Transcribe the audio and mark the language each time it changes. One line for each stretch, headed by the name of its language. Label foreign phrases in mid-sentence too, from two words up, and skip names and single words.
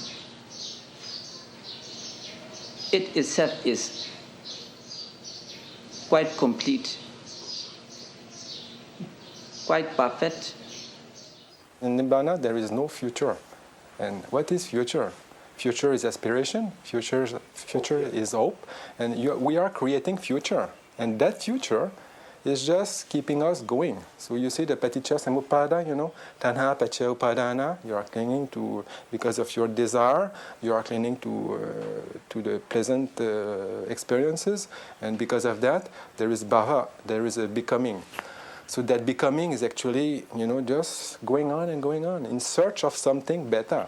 English: It itself is quite complete, quite perfect. In Nibbana, there is no future. And what is future? Future is aspiration, future is hope, and we are creating future. And that future is just keeping us going. So you see the
Pali: paticca samuppada, tanha, paccaya, upadana,
English: you are clinging to, because of your desire, you are clinging to the present experiences, and because of that, there is bhava, there is a becoming. So that becoming is actually, just going on and going on in search of something better.